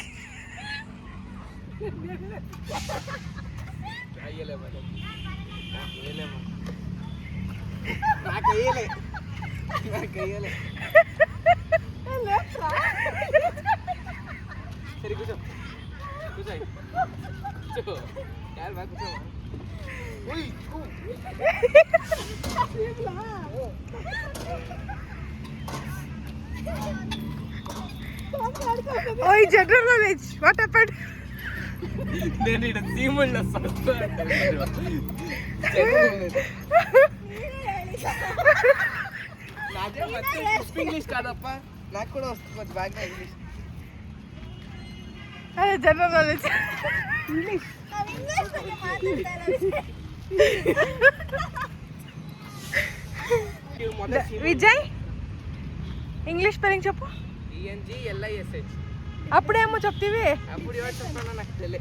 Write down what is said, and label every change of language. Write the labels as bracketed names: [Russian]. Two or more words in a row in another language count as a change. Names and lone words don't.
[Kannada] ಸರಿ ಕೂಸು ಕೂಸು ಯಾರು ಬಾ ಕೂಸು. [English] ಓಯ್ general knowledge. What happened? [Telugu] నేను ఇక్కడ సీముళ్ళ సస్తా నాకే ಮತ್ತೆ ఇంగ్లీష్ కాదప్ప, నాకు కూడా వస్తుంది కొంచెం బాగా ఇంగ్లీష్. [English] అదే general knowledge. [Telugu] ఇంగ్లీష్ విజయ్ [English] English spelling [Telugu] చెప్పు. [English] ENGLISH. [Telugu] అప్పుడేమో చెప్తివి, అప్పుడు ఎవరు చెప్పానో నాకు తెలియదు.